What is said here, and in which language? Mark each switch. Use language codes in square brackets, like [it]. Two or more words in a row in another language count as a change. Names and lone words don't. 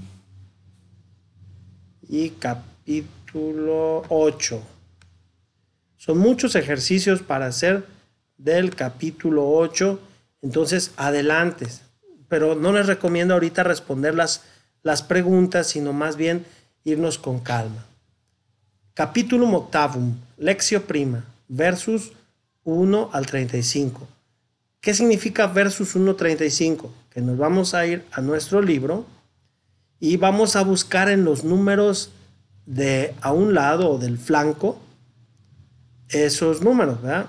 [es] Y capítulo 8. Son muchos ejercicios para hacer del capítulo 8. Entonces, adelante. Pero no les recomiendo ahorita responder las preguntas, sino más bien irnos con calma. [la] Capítulum octavum, lectio prima, [es] versus 1 al 35. ¿Qué significa versus 1.35? Que nos vamos a ir a nuestro libro y vamos a buscar en los números de a un lado o del flanco esos números, ¿verdad?